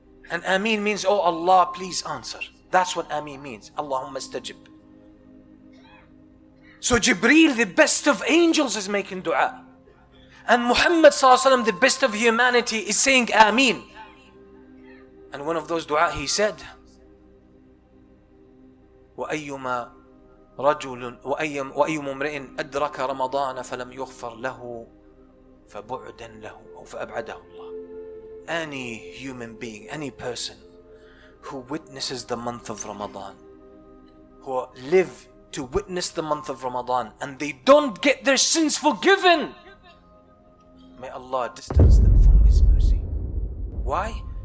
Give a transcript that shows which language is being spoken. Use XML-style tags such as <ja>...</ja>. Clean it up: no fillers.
<en>And Ameen means, oh Allah, please answer. That's what Ameen means.</en> <ar>Allahumma istajib.</ar> <en>So Jibreel, the best of angels, is making dua. And Muhammad ﷺ, the best of humanity, is saying Ameen. And one of those dua he said,</en> <ar>وَأَيُّمَا رَجُلٌ وَأَيُّمُ امْرِئٍ أَدْرَكَ رَمَضَانَ فَلَمْ يُغْفَرْ لَهُ فَبُعْدًا لَهُ أو فَأَبْعَدَهُ اللَّهُ.</ar> <en>Any human being, any person who witnesses the month of Ramadan, who live to witness the month of Ramadan, and they don't get their sins forgiven, may Allah distance them from His mercy. Why?</en>